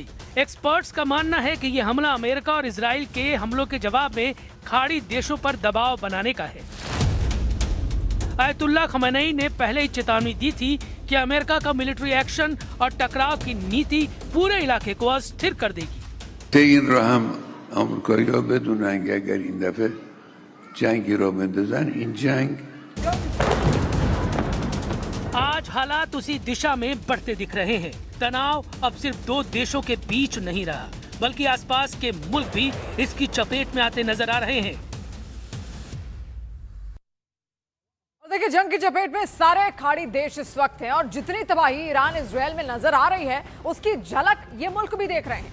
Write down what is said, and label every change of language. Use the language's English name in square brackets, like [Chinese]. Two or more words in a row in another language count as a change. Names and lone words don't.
[Hindi] एक्सपर्ट्स का मानना है कि ये हमला अमेरिका और इजराइल के हमलों के जवाब में खाड़ी देशों पर दबाव बनाने का है। आयतुल्लाह खamenei ने पहले ही चेतावनी दी थी कि अमेरिका का [English] military action [Hindi] और टकराव की नीति पूरे इलाके को अस्थिर कर देगी। [Persian] این را هم آمریکایی‌ها بدونن که اگر این دفعه جنگی را بندازن این جنگ [Hindi] आज हालात उसी दिशा में बढ़ते दिख रहे हैं। तनाव अब सिर्फ दो देशों के बीच नहीं रहा, बल्कि आसपास के मुल्क भी इसकी चपेट में आते नजर आ रहे हैं। और देखिए, जंग की चपेट में सारे खाड़ी देश इस वक्त हैं और जितनी तबाही ईरान इजरायल में नजर आ रही है उसकी झलक ये मुल्क भी देख रहे हैं।